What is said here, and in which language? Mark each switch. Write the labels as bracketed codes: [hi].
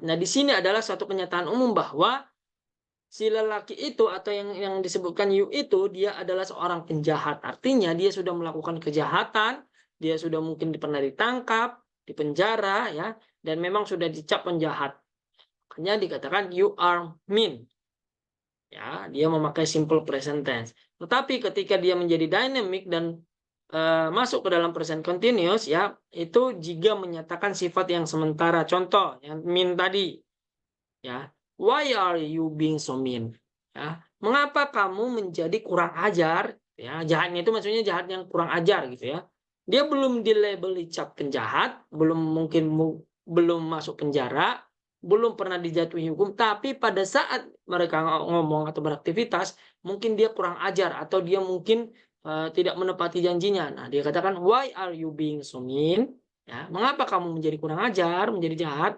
[id] Nah, di sini adalah suatu kenyataan umum bahwa si lelaki itu atau yang disebutkan you itu dia adalah seorang penjahat. Artinya dia sudah melakukan kejahatan, dia sudah mungkin pernah ditangkap, dipenjara ya, dan memang sudah dicap penjahat. Makanya dikatakan [en] you are mean. [id] Ya, dia memakai simple present tense. Tetapi ketika dia menjadi dynamic dan masuk ke dalam present continuous ya, itu jika menyatakan sifat yang sementara. Contoh yang mean tadi ya, [en] why are you being so mean [id] ya, mengapa kamu menjadi kurang ajar ya. Jahatnya itu maksudnya jahat yang kurang ajar gitu ya. Dia belum dilabeli cap penjahat, belum masuk penjara, belum pernah dijatuhi hukum, tapi pada saat mereka ngomong atau beraktivitas, mungkin dia kurang ajar atau dia mungkin tidak menepati janjinya. Nah, dia katakan, [en] why are you being so mean? [id] Ya, mengapa kamu menjadi kurang ajar, menjadi jahat?